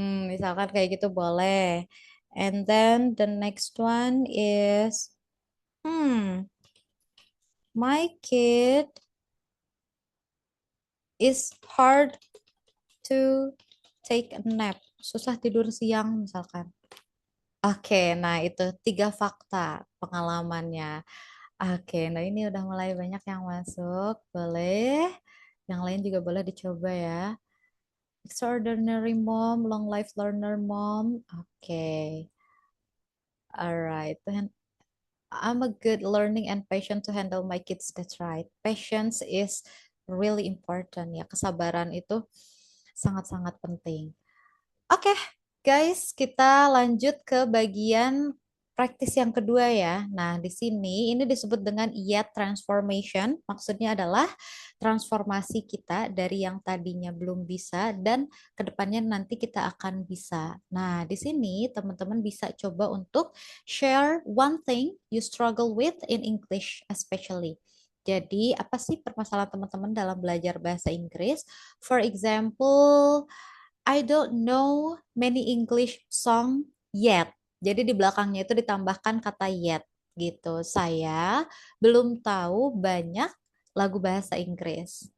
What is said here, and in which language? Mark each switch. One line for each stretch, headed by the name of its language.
Indonesian: Misalkan kayak gitu boleh.
English: And then the next one is my kid is hard to take a nap.
Indonesian: Susah tidur siang misalkan. Oke, nah itu 3 fakta pengalamannya. Oke, nah ini udah mulai banyak yang masuk. Boleh. Yang lain juga boleh dicoba ya.
English: Extraordinary mom, long life learner mom.
Indonesian: Oke. Alright.
English: Then I'm a good learning and patient to handle my kids. That's right. Patience is really important ya.
Indonesian: Kesabaran itu sangat-sangat penting. Oke, guys, kita lanjut ke bagian praktis yang kedua ya. Nah, di sini ini disebut dengan yet transformation. Maksudnya adalah transformasi kita dari yang tadinya belum bisa dan kedepannya nanti kita akan bisa. Nah, di sini teman-teman bisa coba untuk
English: share one thing you struggle with in English especially.
Indonesian: Jadi, apa sih permasalahan teman-teman dalam belajar bahasa Inggris?
English: For example, I don't know many English song yet.
Indonesian: Jadi di belakangnya itu ditambahkan kata yet gitu. Saya belum tahu banyak lagu bahasa Inggris.